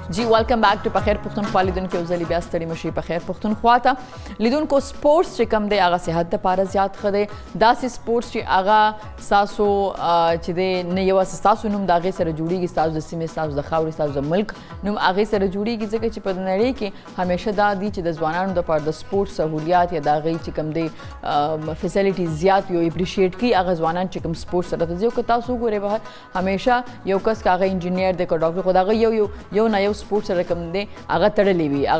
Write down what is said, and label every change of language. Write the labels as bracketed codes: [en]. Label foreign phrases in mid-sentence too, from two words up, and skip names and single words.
[en] welcome back to [ps] په خیر پښتونخوا لیدونکو اوس بیا ستړي مشي په خیر پښتونخوا ته لیدونکو سپورټس چې کم دی هغه صحت لپاره زیات ښه دی داسې سپورټس چې هغه ستاسو چې دی نه یوازې ستاسو نوم د هغې سره جوړیږي ستاسو د سیمې ستاسو د خاورې ستاسو د ملک نوم هغې سره جوړیږي ځکه چې په نړۍ کې همیشه دا دي چې د ځوانانو دپاره د سپورټس سهولیات یا د هغې چې کوم دی فیسیلیټي زیات یو اپریشیټ کړي هغه ځوانان چې کوم سپورټس سره ته ځي او که تاسو وګورئ بهر همیشه یو کس که هغه انجینیر دی که ډاکټر خو د هغه یو نه یو سپورټس سره کوم دی هغه تړلی وي هغه